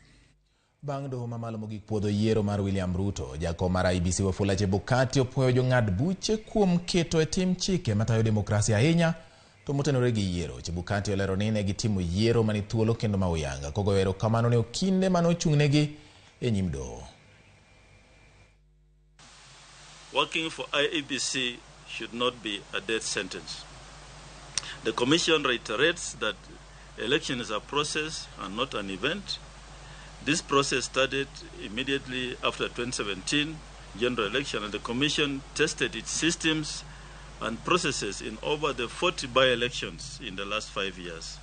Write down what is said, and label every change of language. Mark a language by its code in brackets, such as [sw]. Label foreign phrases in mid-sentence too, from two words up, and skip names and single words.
[luo] Bang' doho mamalo mogik puodho yiero mar William Ruto, jakom mar IEBC Wafula Chebukati opwoyo jong'ad buche kuom keto e tim chike matayo demokrasia ahinya to motenore gi yiero. Chebukati olero ni ne gitimo yiero mani thuolo kendo ma uyanga, kogoyo erokamano ne okinde mane ochung'negi e nyim doho. [en] Working for IEBC should not be a death sentence. The Commission reiterates that election is a process and not an event. This process started immediately after 2017 general election, and the Commission tested its systems and processes in over the 40 by-elections in the last 5 years.